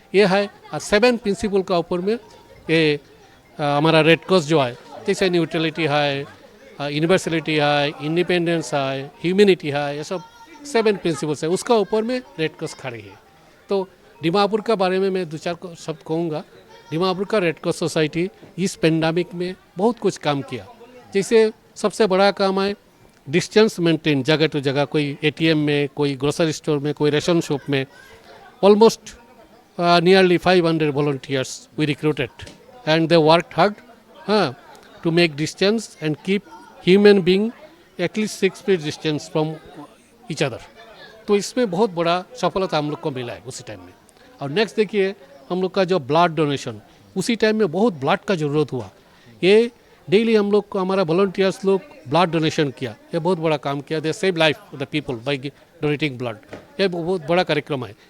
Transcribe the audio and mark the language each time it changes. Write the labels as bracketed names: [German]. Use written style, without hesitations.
[Hindi] ये है 7 प्रिंसिपल का ऊपर में ये हमारा रेड क्रॉस जो है, जैसे न्यूट्रलिटी है, यूनिवर्सलिटी है, इंडिपेंडेंस है, ह्यूमैनिटी है, ये सब 7 प्रिंसिपल्स है, उसका ऊपर में रेड क्रॉस खड़ी है। तो दीमापुर का बारे में मैं दो चार शब्द कहूँगा। दीमापुर का रेड क्रॉस सोसाइटी इस पेंडेमिक में बहुत कुछ काम किया। जैसे सबसे बड़ा काम है डिस्टेंस मेंटेन, जगह टू जगह, कोई एटीएम में, कोई ग्रोसरी स्टोर में, कोई रेशन शॉप में। [English] Almost nearly 500 volunteers we recruited, and they worked hard to make distance and keep human being at least 6 feet distance from each other. [Hindi] तो इसमें बहुत बड़ा सफलता हम लोग को मिला है उसी टाइम में। और नेक्स्ट देखिए हम लोग का जो ब्लड डोनेशन, उसी टाइम में बहुत ब्लड का ज़रूरत हुआ। ये डेली हम लोग को हमारा वॉलंटियर्स लोग ब्लड डोनेशन किया, ये बहुत बड़ा काम किया। [English] They save life of the people by donating blood. [Hindi] ये बहुत बड़ा कार्यक्रम है।